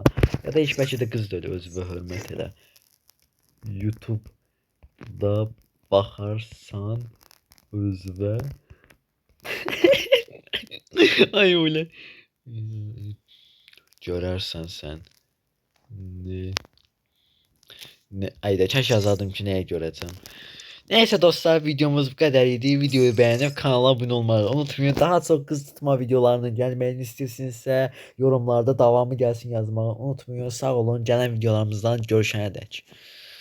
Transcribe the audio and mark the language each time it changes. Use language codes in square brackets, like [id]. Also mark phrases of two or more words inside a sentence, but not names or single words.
[az] Ya da heç bəlkə də qız da elə özünə hörmət elə. YouTube-da baxarsan özünə. Ay öyle. Görərsən sən. Ne ayda kaş yazardım ki nəyə görəcəm. [tr] Neyse dostlar videomuz bu kadar idi. Videoyu beğenip kanala abone olmayı unutmayın. Daha çok kız tutma videolarının gelmelerini istiyorsanızsa yorumlarda devamı gelsin yazmayı unutmayın. Sağ olun. Gelen videolarımızdan görüşene dek.